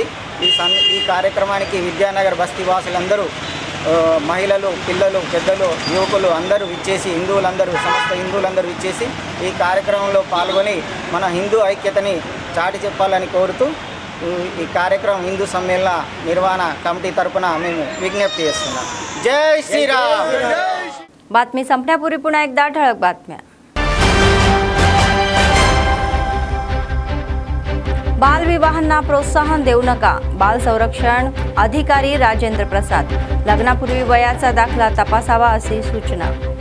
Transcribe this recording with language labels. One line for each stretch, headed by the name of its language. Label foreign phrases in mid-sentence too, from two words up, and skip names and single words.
Telugu: ఈ కార్యక్రమానికి విద్యానగర్ బస్తీ వాసులందరూ, మహిళలు, పిల్లలు, పెద్దలు, యువకులు అందరూ విచ్చేసి, సమస్త హిందువులందరూ విచ్చేసి ఈ కార్యక్రమంలో పాల్గొని మన హిందూ ఐక్యతని చాటి చెప్పాలని కోరుతూ ఈ కార్యక్రమం హిందూ సమ్మేళన నిర్వహణ కమిటీ తరపున మేము విజ్ఞప్తి చేస్తున్నాం। జై శ్రీరామ్।
Marathi: बातमी संपण्यापूर्वी पुन्हा एकदा ठळक बातम्या। बाल विवाहांना प्रोत्साहन देऊ नका, बाल संरक्षण अधिकारी राजेंद्र प्रसाद। लग्नापूर्वी वयाचा दाखला तपासावा अशी सूचना।